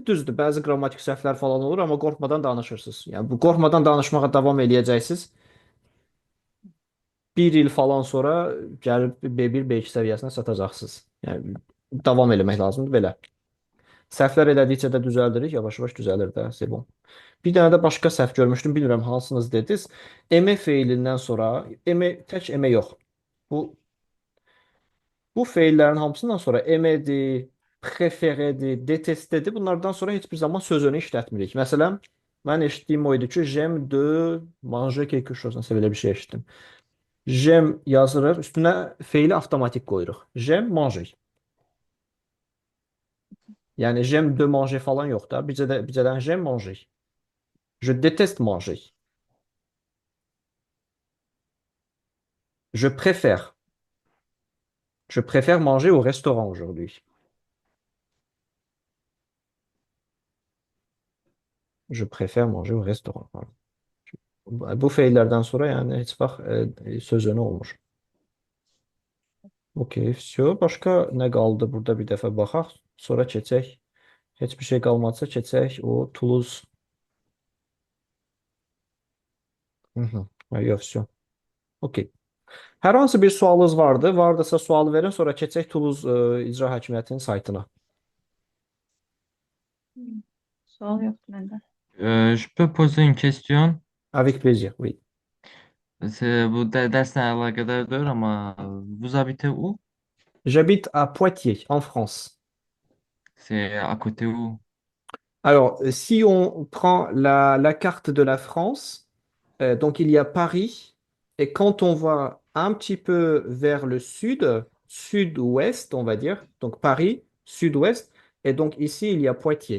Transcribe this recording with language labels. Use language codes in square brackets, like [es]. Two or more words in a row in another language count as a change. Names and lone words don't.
[az] Düzdür, bəzi qrammatik səhvlər falan olur, amma qorxmadan danışırsınız. Yəni bu qorxmadan danışmağa davam eləyəcəksiniz. Bir il falan sonra gəlib B1, B2 səviyyəsinə çatacaqsınız. Yəni davam eləmək lazımdır belə. Səhvlər elədikcə də düzəldirik, yavaş-yavaş düzəlir də, [fr] c'est bon. [az] Bir dənə də başqa səhv görmüşdüm, bilmirəm hansınız dediniz. Eme feilindən sonra, eme tək eme yox. Bu bu feillərin hamısından sonra emedir, préféredir, détestedir. Bunlardan sonra heç bir zaman sözünü işlətmirik. Məsələn, mən eşitdiyim o idi ki, [fr] j'aime de manger quelque chose. [az] Nəsə belə bir şey eşitdim. J'aime yazırıq, üstünə feili avtomatik qoyuruq. [fr] J'aime manger. [az] Yəni [fr] j'aime de manger [az] falan yox da. [fr] Bizədən j'aime manger. Je déteste manger. Je préfère. Je préfère manger au restaurant aujourd'hui. Je préfère manger au restaurant. Voilà. [az] Bu feillərdən sonra yəni heç vaxt sözünü olmur. Okey, все. Başqa nə qaldı? Burada bir dəfə baxaq. Sonra keçək. Heç bir şey qalmadısa keçək o Toulouse. Hı -hı. Yox, все. Okey. Hər hansı bir sualınız vardı? Vardasa sual verin, sonra keçək Toulouse İcra Hakimiyyətinin saytına. [tr] Sual yoktu bende. [fr] Je peux poser une question. Avec plaisir, oui. [tr] Bu dersle alakadardır ama [fr] vous habitez où? J'habite à Poitiers, en France. C'est à côté où? Alors, si on prend la carte de la France, donc il y a Paris, et quand on va un petit peu vers le sud, sud-ouest, on va dire, donc Paris, sud-ouest, et donc ici il y a Poitiers.